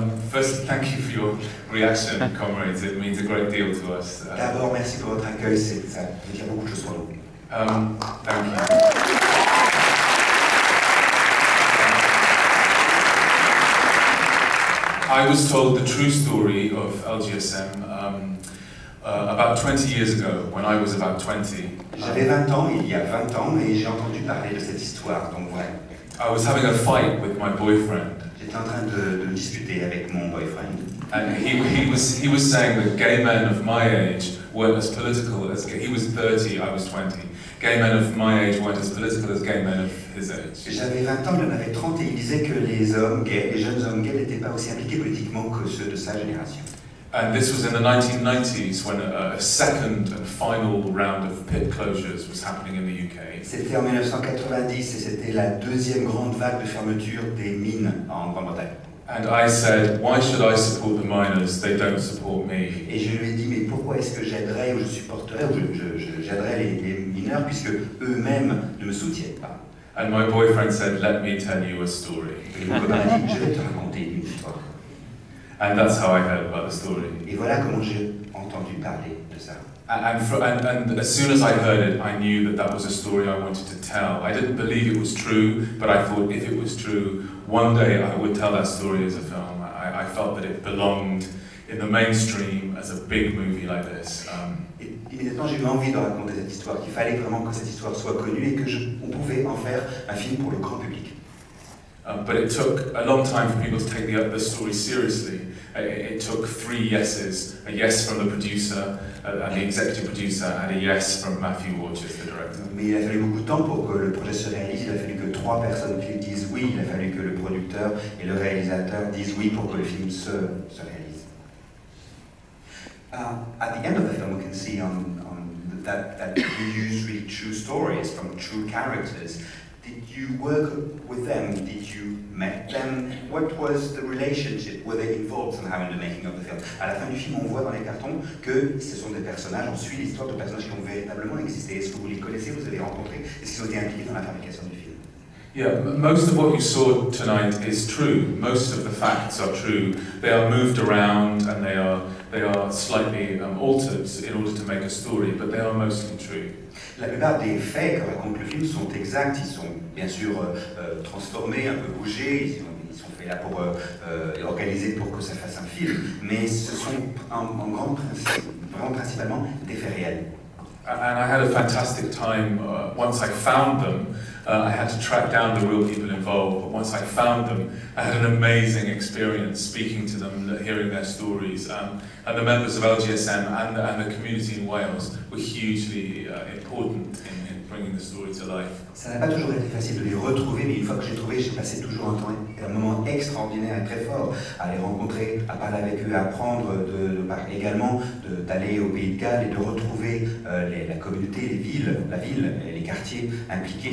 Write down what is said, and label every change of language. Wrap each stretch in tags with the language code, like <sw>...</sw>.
<en>First, thank you for your reaction, comrades. It means a great deal to us.</en> <fr>D'abord, merci pour votre accueil. Ça veut dire beaucoup de choses pour nous.</fr> <en>Thank you. I was told the true story of LGSM about 20 years ago, when I was about 20.</en> <fr>J'avais 20 ans, il y a 20 ans, et j'ai entendu parler de cette histoire, donc voilà.</fr> <en>I was having a fight with my boyfriend.</en> <fr>J'étais en train de discuter avec mon boyfriend.</fr> <en>And he was saying that gay men of my age weren't as political as he was 30, I was 20. Gay men of my age weren't as political as gay men of his age.</en> <fr>J'avais 20 ans, il en avait 30, et il disait que les hommes gays, les jeunes hommes gays n'étaient pas aussi impliqués politiquement que ceux de sa génération.</fr> <en>And this was in the 1990s when a second and final round of pit closures was happening in the UK.</en> <fr>C'était en 1990 et c'était la deuxième grande vague de fermeture des mines en Grande-Bretagne.</fr> <en>And I said, why should I support the miners? They don't support me.</en> <fr>Et je lui ai dit, mais pourquoi est-ce que j'aiderais ou je supporterais ou j'aiderais les mineurs puisque eux-mêmes ne me soutiennent pas?</fr> <en>And my boyfriend said, let me tell you a story.</en> <fr>Et mon copain m'a dit, je vais te raconter une histoire.</fr> <en>And that's how I heard about the story.</en> <fr>Et voilà comment j'ai entendu parler de ça.</fr> <en>And as soon as I heard it, I knew that was a story I wanted to tell. I didn't believe it was true, but I thought if it was true, one day I would tell that story as a film. I felt that it belonged in the mainstream as a big movie like this.</en> <fr>Et immédiatement, j'ai eu envie de raconter cette histoire, qu'il fallait vraiment que cette histoire soit connue et que on pouvait en faire un film pour le grand public.</fr> <en>But it took a long time for people to take the story seriously. It took 3 yeses, a yes from the producer, the executive producer, and a yes from Matthew Watches, the director.</en> <fr>Mais il a fallu beaucoup de temps pour que le projet se réalise. Il a fallu que 3 personnes disent oui. Il a fallu que le producteur et le réalisateur disent oui pour que le film se réalise.</fr> <en>At the end of the film, we can see that you use really true stories from true characters. Did you work with them? Did you meet them? What was the relationship? Were they involved somehow in the making of the film?</en> <fr>À la fin du film, on voit dans les cartons que ce sont des personnages, on suit l'histoire de personnages qui ont véritablement existé. Est-ce que vous les connaissez, vous les avez rencontrés? Est-ce qu'ils ont été impliqués dans la fabrication du film?</fr> <en>Yeah, most of what you saw tonight is true. Most of the facts are true. They are moved around and they are slightly altered in order to make a story, but they are mostly true.</en> <fr>La plupart des faits que raconte le film sont exacts, ils sont bien sûr transformés, un peu bougés, ils sont faits là pour organisés pour que ça fasse un film, mais ce sont vraiment principalement des faits réels.</fr> <en>And I had a fantastic time once I found them. I had to track down the real people involved, but once I found them, I had an amazing experience speaking to them, hearing their stories. And the members of LGSM and the community in Wales were hugely important in bringing the story to life.</en> <fr>Ça n'a pas toujours été facile de les retrouver, mais une fois que j'ai trouvé, j'ai passé toujours un moment extraordinaire et très fort à les rencontrer, à parler avec eux, à apprendre également d'aller au Pays de Galles et de retrouver la communauté, la ville, les quartiers impliqués.</fr>